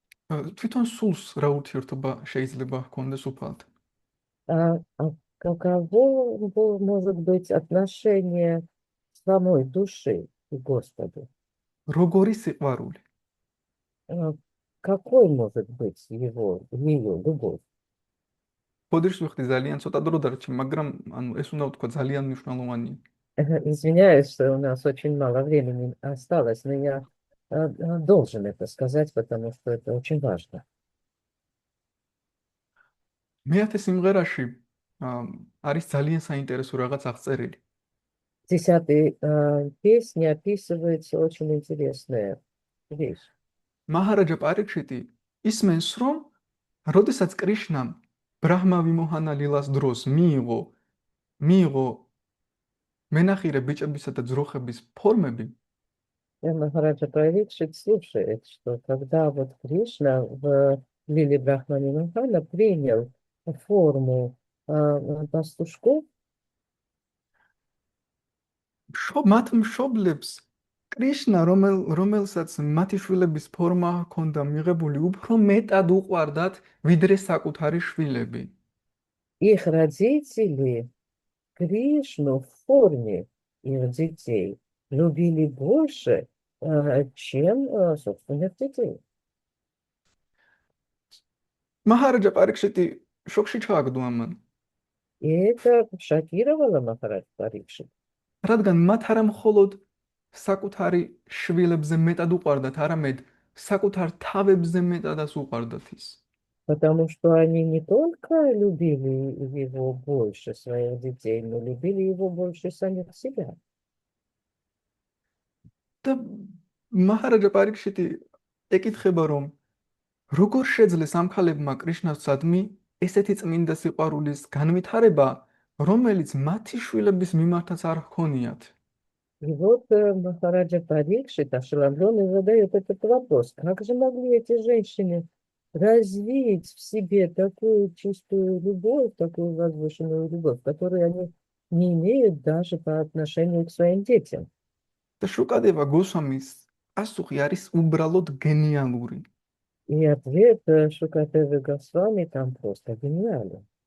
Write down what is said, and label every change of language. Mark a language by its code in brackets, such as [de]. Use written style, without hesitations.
[ka] თვითონ სულს რა ურთიერთობა შეიძლება ჰქონდეს უფალთან? [ru] Каково может быть отношение самой души к Господу? [ka] როგორი სიყვარული? [ru] Какой может быть ее любовь? [ka] ბოდიშს ვიხდი ძალიან ცოტა დრო დარჩა, მაგრამ ანუ ეს უნდა ვთქვა ძალიან მნიშვნელოვანია. [ru] Извиняюсь, что у нас очень мало времени осталось, но я должен это сказать, потому что это очень важно. [ka] მეათე სიმღერაში არის ძალიან საინტერესო რაღაც აღწერილი. [ru] 10-й песне описывается очень интересная вещь. [ka] მაჰარაჯა პარიქშიტი ისმენს, რომ როდესაც კრიშნამ ბრაჰმა ვიმოჰანა ლილას დროს მიიღო მენახირე ბიჭებისა და ძროხების ფორმები, [ru] Махараджа Парикшит слушает, что когда вот Кришна в Лиле Брахмани Махана принял форму пастушков, [ka] მათ მშობლებს კრიშნა, რომელსაც მათი შვილების ფორმა ჰქონდა მიღებული, უფრო მეტად უყვარდათ, ვიდრე საკუთარი შვილები. [ru] их родители Кришну в форме их детей любили больше, чем собственных детей. [ka] მაჰარაჯა პარიქშიტი შოკში ჩააგდო ამან, [ru] И это шокировало Махарадж Парикшит. [ka] რადგან მათ არა მხოლოდ საკუთარი შვილებზე მეტად უყვარდათ, არამედ საკუთარ თავებზე მეტადაც უყვარდათ ის. [ru] Потому что они не только любили его больше, своих детей, но любили его больше самих себя. [ka] და მაჰარაჯა პარიქშიტი ეკითხება, რომ როგორ შეძლეს ამ ქალებმა კრიშნასადმი ესეთი წმინდა სიყვარულის განვითარება, რომელიც მათი შვილების მიმართაც არ ჰქონიათ. [ru] И вот Махараджа Парикшит, ошеломленный, задает этот вопрос. Как же могли эти женщины развить в себе такую чистую любовь, такую возвышенную любовь, которую они не имеют даже по отношению к своим детям? [ka] და შუკადევა გოსვამის პასუხი არის უბრალოდ გენიალური. [ru] И ответ Шукадевы Госвами там просто гениален.